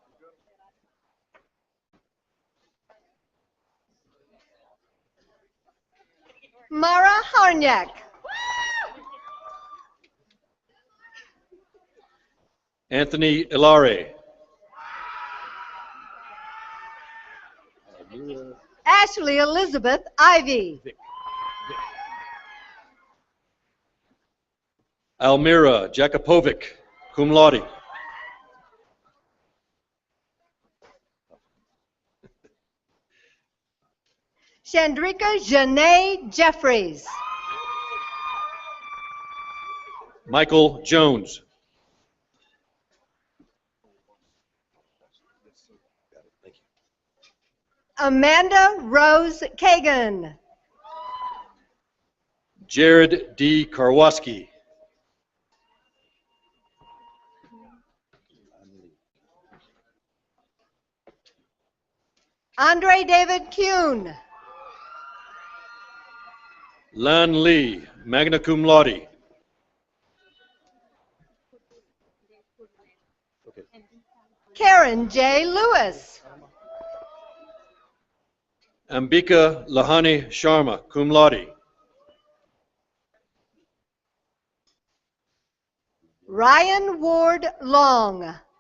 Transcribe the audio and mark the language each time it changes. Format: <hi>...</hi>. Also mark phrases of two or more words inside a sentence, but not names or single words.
<en>Mara Harnyak. Anthony Ilare. Ashley Elizabeth Ivy. Almira Jakupovic,</en> <la>cum laude.</la> <en>Chandrika Janae Jeffries. Michael Jones. Amanda Rose Kagan. Jared D. Karwoski. Andre David Kuhn. Lan Lee,</en> <la>magna cum laude.</la> <en>Karen J. Lewis. Ambika Lahani Sharma,</en> <la>cum laude.</la> <en>Ryan Ward Long.</en>